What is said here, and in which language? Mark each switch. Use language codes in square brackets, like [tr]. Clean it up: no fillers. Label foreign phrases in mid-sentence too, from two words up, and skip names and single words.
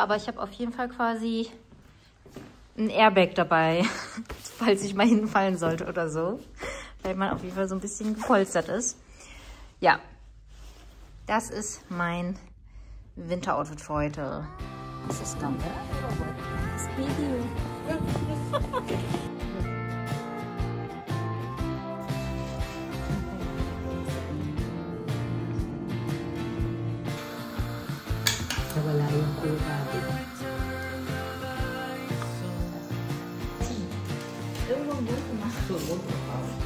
[de] Aber ich habe auf jeden Fall quasi ein Airbag dabei, falls ich mal hinfallen sollte oder so. Weil man auf jeden Fall so ein bisschen gepolstert ist. Ja, das ist mein Winteroutfit für heute. Ist das dann? Das Video. [tl] Wala yung kulay. Ewan mo kung masulog ka.